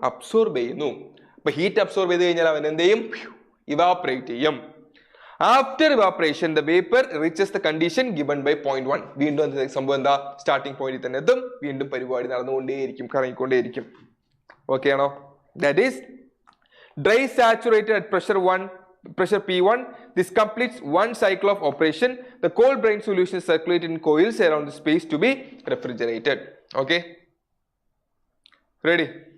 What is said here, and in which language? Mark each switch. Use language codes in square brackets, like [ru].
[ml] Absorb ചെയ്യുന്നു. അപ്പൊ heat absorb ചെയ്ത് കഴിഞ്ഞാൽ അവൻ എന്ത് ചെയ്യും? ഇവാപറേറ്റ് ചെയ്യും. [en] After evaporation, the vapor reaches the condition given by 0.1. [ml] വീണ്ടും സംഭവം എന്താ? സ്റ്റാർട്ടിംഗ് പോയിന്റിൽ തന്നെ എത്തും. വീണ്ടും പരിപാടി നടന്നുകൊണ്ടേയിരിക്കും, കറങ്ങിക്കൊണ്ടേയിരിക്കും. ഓക്കെ ആണോ? [en] That is dry saturated at pressure 1 pressure P1. This completes one cycle of operation. The cold brine solution is circulated in coils around the space to be refrigerated. Okay, ready?